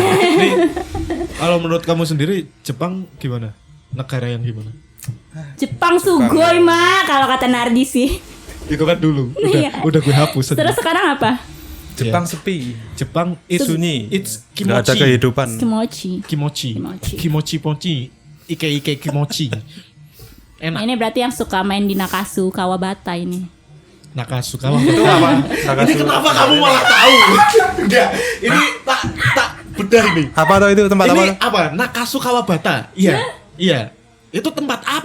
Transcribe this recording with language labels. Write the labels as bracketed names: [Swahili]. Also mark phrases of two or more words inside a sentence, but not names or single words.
[Indonesian] Nih, kalau menurut kamu sendiri Jepang gimana? Negara yang gimana? Jepang sugoi mah kalau kata Nardi sih. Itu kan dulu. Iya. Udah gue hapus. Terus sekarang apa? Jepang sepi. Jepang Sunyi. it's Nggak ada kimochi. kehidupan. Kimochi. Kimochi. Kimochi. [Japanese] 気持ちぽんち。いけ気持ち. [Indonesian] Enak. Ini berarti yang suka main di Nakasu Kawabata ini. Nakasu kamu. Itu apa? Ini kenapa kamu malah tahu? Enggak. Ini tak bedah ini. Apa tuh itu tempat apa? Ini apa? Nakasu Kawabata. Iya. Iya. Itu tempat apa